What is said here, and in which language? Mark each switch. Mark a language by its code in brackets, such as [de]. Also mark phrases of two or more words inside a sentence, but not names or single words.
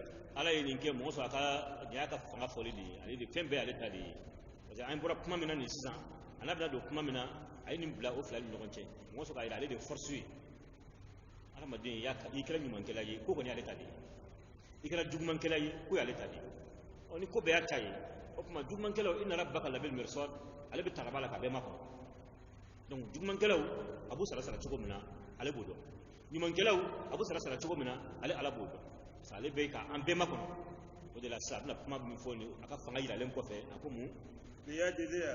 [bm] ala ye nin kɛ mɔgɔ sɔrɔ a ka nin y'a ka fanga fɔli de ye ale de fɛn bɛɛ ale ta de ye [fr] parce que [bm] an bɔra kuma min na nin sisan a n'a bɛna don kuma min na a ye nin bila o fila ni ɲɔgɔn cɛ mɔgɔ sɔrɔ k'a jira ale de ye force ye adamaden i kɛra ɲumankɛla ye ko kɔni y'ale ta de ye i kɛra jugumankɛla ye ko y'ale ta de ye ɔ ni ko bɛɛ y'a ta ye o tuma jugumankɛlaw [ar] إن ربك لبالمرصاد [bm] ale bɛ taraba la ka bɛɛ makɔnɔ donc jugumankɛlaw a b'u sara cogo min na ale b'o dɔn ɲumankɛlaw a b'u sara cogo min na ale ala b'o dɔn [fr] parce que [bm] ale bɛ ka an bɛɛ makɔnɔ o de la sisan a bɛna kuma min fɔ nin a ka fanga yiralen kɔfɛ a ko mun [ar] liyajziya